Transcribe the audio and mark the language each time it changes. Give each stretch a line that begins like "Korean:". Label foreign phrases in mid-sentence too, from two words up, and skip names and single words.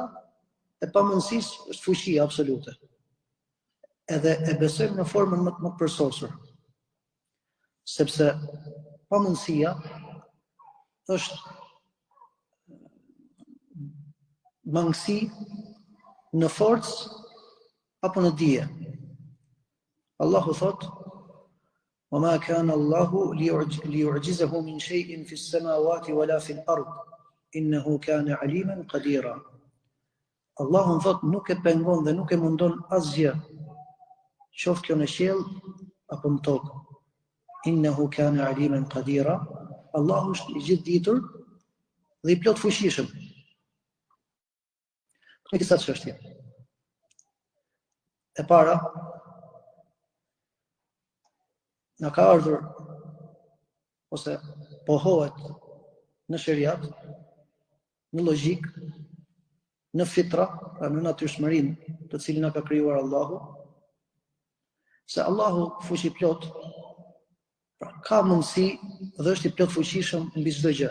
Albanian: E pamundësisë është fuqia absolute. Edhe e besojmë në formën më të përsosur. Sepse pamundësia është mangësi në forcë apo në dije. Allahu thot:
Arabic: وَمَا كَانَ اللَّهُ لِيُعْجِزَهُ مِنْ شَيْءٍ فِي السَّمَاوَاتِ وَلَا فِي الْأَرْضِ إِنَّهُ كَانَ عَلِيمًا قَدِيرًا.
Albanian: Allahu thot nuk e pengon dhe nuk e mundon asgjë, qoftë kjo në qiell apo në tokë.
Arabic: إنه كان عليما قديرا.
Albanian: Allahu është i gjithë ditur dhe i plot fuqishëm. Këto disa çështje. E para, na ka ardhur ose pohohet në shariat, në logjik, në fitra, pra në natyrshmërinë të cilën na ka krijuar Allahu, se Allahu fuqi plot, pra ka mundësi dhe është i plot fuqishëm mbi çdo gjë.